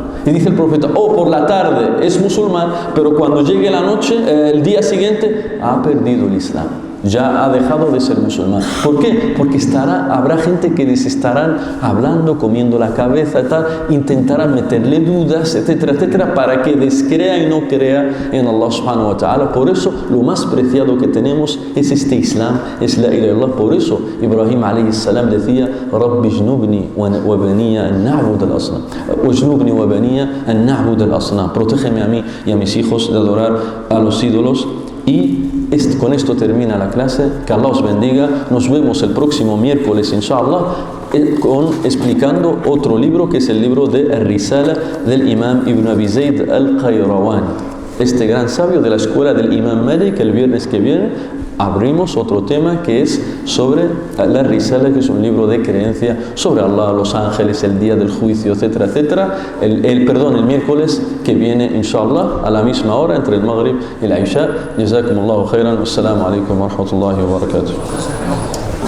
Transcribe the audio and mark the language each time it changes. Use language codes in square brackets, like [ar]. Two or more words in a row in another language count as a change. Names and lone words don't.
[es] Y dice el profeta: por la tarde es musulmán, pero cuando llegue la noche, el día siguiente, ha perdido el Islam, ya ha dejado de ser musulmán. ¿Por qué? Porque habrá gente que les estarán hablando, comiendo la cabeza y tal, intentarán meterle dudas, etcétera, etcétera, para que descrea y no crea en [ar] الله سبحانه وتعالى. [es] Por eso lo más preciado que tenemos es este Islam, es [ar] لا إله إلا الله. [es] Por eso [ar] إبراهيم عليه السلام decía: رب اجنبني وبني أن نعبد الأصنام واجنبني وبني أن نعبد الأصنام. [es] Protégeme a mí y a mis hijos de adorar a los ídolos. Y con esto termina la clase. Que Allah os bendiga. Nos vemos el próximo miércoles, inshallah, explicando otro libro, que es el libro de Ar-Risala del Imam Ibn Abi Zayd al-Qayrawani, este gran sabio de la escuela del Imam Malik. El viernes que viene abrimos otro tema, que es sobre la Risala, que es un libro de creencia sobre Allah, los ángeles, el día del juicio, etcétera, etcétera. El miércoles que viene, inshallah, a la misma hora, entre el Maghrib y la Isha. [ar] جزاكم الله خيرا. السلام عليكم ورحمة الله وبركاته.